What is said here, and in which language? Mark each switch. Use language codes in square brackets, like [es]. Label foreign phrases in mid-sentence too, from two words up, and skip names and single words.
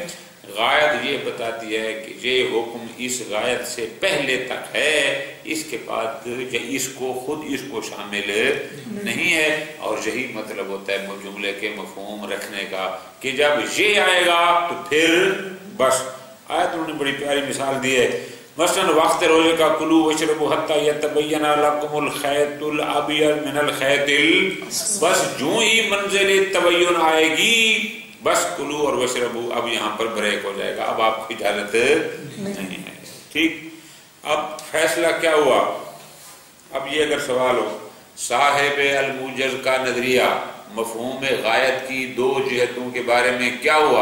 [ur] غایت یہ بتاتی ہے کہ یہ حکم اس غایت سے پہلے تک ہے، اس کے بعد اس کو شامل نہیں ہے. اور یہی مطلب ہوتا ہے جملے کے مفہوم رکھنے کا کہ جب یہ آئے گا تو پھر بس. آیت انہوں نے بڑی پیاری مثال دی ہے. مثلا وقت روزے کا [ar] کلو وشربوا حتی یتبین لکم الخیط الابیض من الخیط [ur] بس جو ہی منزل تبین آئے گی بس کلو اور وشربو اب یہاں پر بریک ہو جائے گا، اب آپ کو اجازت نہیں ہے. ٹھیک، اب فیصلہ کیا ہوا؟ اب یہ اگر سوال ہو صاحب الموجز کا نظریہ مفہوم غایت کی دو جہتوں کے بارے میں کیا ہوا؟